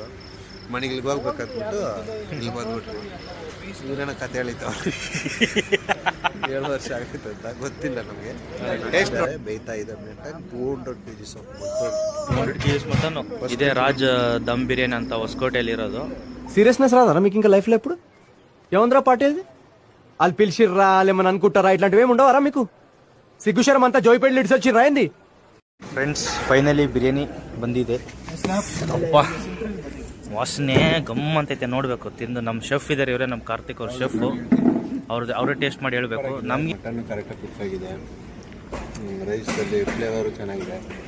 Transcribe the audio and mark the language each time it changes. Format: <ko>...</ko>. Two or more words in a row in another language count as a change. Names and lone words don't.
<kn>ಮನೆಗೆ ಇಲ್ಲಿಗೆ ಹೋಗ್ಬೇಕಂದ್ಬಿಟ್ಟು ಇಲ್ಲಿ ಬಂದ್ಬಿಟ್ರಿ. ಇವರೇನ ಕತೆ ಹೇಳಿತ್ತು 7 ವರ್ಷ ಆಗಿತ್ತು ಅಂತ ಗೊತ್ತಿಲ್ಲ ನಮಗೆ. ಟೇಸ್ಟ್ ಬೇಯ್ತಾ ಇದೆ 200 kgs ಮಟನ್. ಇದೇ ರಾಜ್ ದಮ್ ಬಿರಿಯಾನಿ ಅಂತ ಹೊಸಕೋಟೆಯಲ್ಲಿ ఇరోదు.</kn> <te>సీరియస్నెస్ రాదా మీకు ఇంకా లైఫ్లో ఎప్పుడు? ఏముందిరా పార్టీ అది? వాళ్ళు పిలిచిర్రా లేమని అనుకుంటారా? ఇట్లాంటివి ఏమి ఉండవరా మీకు? సిగ్గుశరం అంతా జోయిపేటలు ఇడిసి వచ్చిర్రా ఏంది?</te> <en>friends finally</en> <kn>ಬಿರಿಯಾನಿ ಬಂದಿದೆ. ಅಪ್ಪ ವಾಸನೆ ಗಮ್ ಅಂತೈತೆ, ನೋಡಬೇಕು ತಿಂದು. ನಮ್ಮ ಶೆಫ್ ಇದ್ದಾರೆ, ಇವರೇ ನಮ್ಮ ಕಾರ್ತಿಕ್ ಅವ್ರ ಶೆಫ್. ಅವರೇ ಟೇಸ್ಟ್ ಮಾಡಿ ಹೇಳಬೇಕು. ನಮಗೆ ಮಟನ್ ಕರೆಕ್ಟಾಗಿ ಕುಕ್ ಆಗಿದೆ. ರೈಸಲ್ಲಿ ಫ್ಲೇವರು ಚೆನ್ನಾಗಿದೆ.</kn>